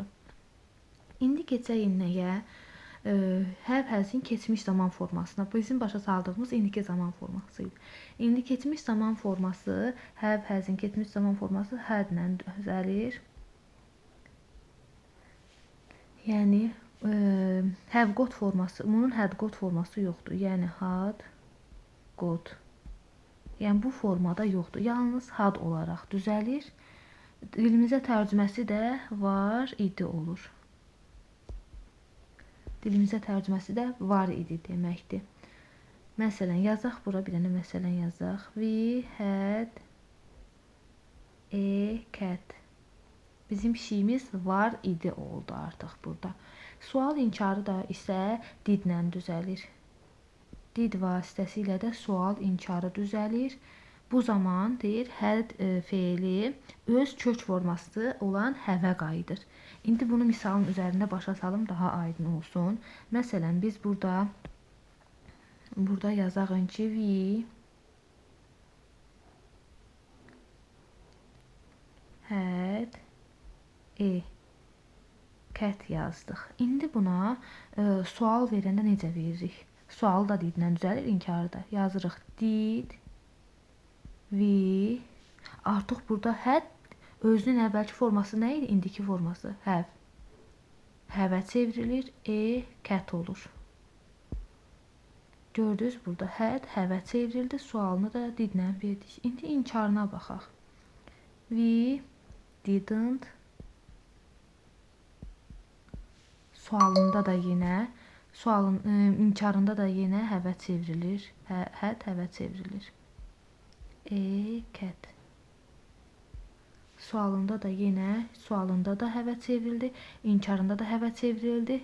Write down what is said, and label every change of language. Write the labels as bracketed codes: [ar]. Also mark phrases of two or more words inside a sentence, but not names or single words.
[az] İndi keçək nəyə? [en] Have has'in [az] keçmiş zaman formasına. Bizim başa saldığımız indiki zaman formasıydı. İndi keçmiş zaman forması, [en] have has'in [az] keçmiş zaman forması had-lə düzəlir. Yəni, [en] have got [az] forması, bunun had got forması yoxdur. Yəni, [en] had got. [az] Yəni, bu formada yoxdur. Yalnız had olaraq düzəlir. Dilimizə tərcüməsi də var idi olur. Dilimizə tərcüməsi də var idi deməkdir. Məsələn, yazaq bura, bir dənə məsələn yazaq. [en] We had a cat. Bizim pişiyimiz var idi oldu artıq burada. Sual inkarı da isə didlə düzəlir. Did vasitəsilə də sual inkarı düzəlir. Bu zaman deyir, had feili öz kök forması olan have-ə qayıdır. İndi bunu misalın üzərində başa salım, daha aydın olsun. Məsələn, biz burada yazağın ki, we had a cat [az] yazdıq. [en] İndi buna sual verəndə necə veririk? Sualı da didlə düzəlir, inkarı da. [az] Yazırıq [en] did we. Artıq burada had özünün əvvəlki forması nə idi? İndiki forması have. Have-ə çevrilir, a cat olur. Gördünüz, burada had have-ə çevrildi, sualını da didlə verdik. İndi inkarına baxaq. We didn't. Sualında da yenə, inkarında da yenə have-ə çevrilir. Had have-ə çevrilir. A cat. Sualında da have-ə çevrildi, inkarında da have-ə çevrildi.